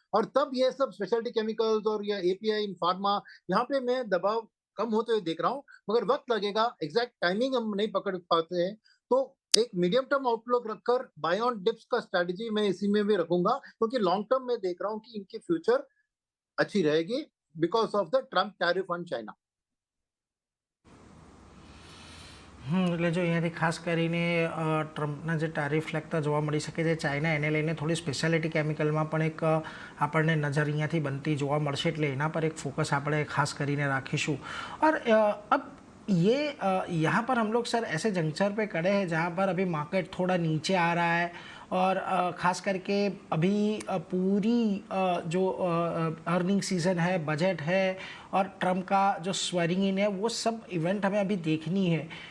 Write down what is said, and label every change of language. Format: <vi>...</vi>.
<hi>और तब ये सब स्पेशलिटी केमिकल्स और या एपीआई इन फार्मा, यहाँ पे मैं दबाव कम होते हुए देख रहा हूँ, मगर वक्त लगेगा, एग्जैक्ट टाइमिंग हम नहीं पकड़ पाते हैं। तो एक मीडियम टर्म आउटलुक रखकर बाय ऑन डिप्स का स्ट्रेटजी मैं इसी में भी रखूंगा, क्योंकि लॉन्ग टर्म में देख रहा हूँ कि इनकी फ्यूचर अच्छी रहेगी</hi> <en>Because of the Trump tariff on China.</en> <gu>એટલે જો અહીંયાથી ખાસ કરીને ટ્રમ્પના જે ટારિફ લાગતા જોવા મળી શકે છે ચાઇના, એને લઈને થોડી સ્પેશિયાલિટી કેમિકલમાં પણ એક આપણને નજર અહીંયાથી બનતી જોવા મળશે, એટલે એના પર એક ફોકસ આપણે ખાસ કરીને રાખીશું।</gu> <hi>और अब ये यहाँ पर हम लोग सर ऐसे जंक्चर पे खड़े हैं जहाँ पर अभी मार्केट थोड़ा नीचे आ रहा है और ख़ास करके अभी पूरी जो अर्निंग सीज़न है, बजट है और ट्रम्प का जो स्वेरिंग इन है, वो सब इवेंट हमें अभी देखनी है।</hi>